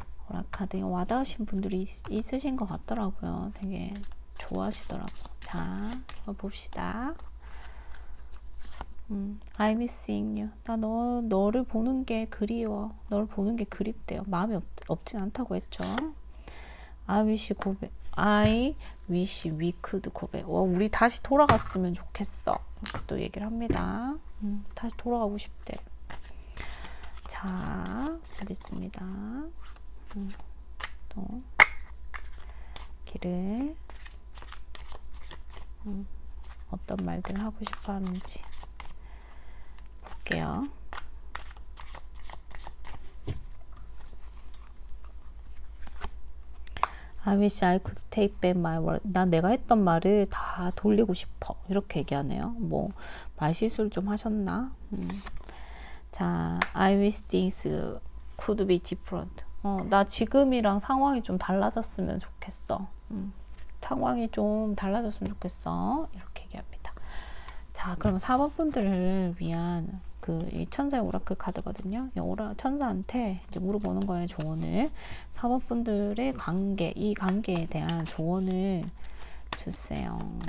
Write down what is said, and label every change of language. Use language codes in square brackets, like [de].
[ko] 오라카드 와닿으신 분들이 있으신 것 같더라고요. 되게 좋아하시더라고. 자, 한번 봅시다. [en] I'm missing you. [ko] 나 너를 보는 게 그리워. 너를 보는 게 그립대요. 마음이 없진 않다고 했죠. [en] I wish [ko] 고백. [en] I wish we could [ko] 고백. 우리 다시 돌아갔으면 좋겠어. 이렇게 또 얘기를 합니다. 다시 돌아가고 싶대. 자, 알겠습니다. 또 길을 어떤 말들 하고 싶어 하는지 볼게요. [en] I wish I could take back my word. [ko] 난 내가 했던 말을 다 돌리고 싶어. 이렇게 얘기하네요. 뭐 말실수를 좀 하셨나? 자, [en] I wish things could be different. [ko] 나 지금이랑 상황이 좀 달라졌으면 좋겠어. 상황이 좀 달라졌으면 좋겠어. 이렇게 얘기합니다. 자, 그럼 4번 분들을 위한 이 천사의 오라클 카드거든요. 천사한테 이제 물어보는 거예요, 조언을. 4번 분들의 관계, 이 관계에 대한 조언을 주세요.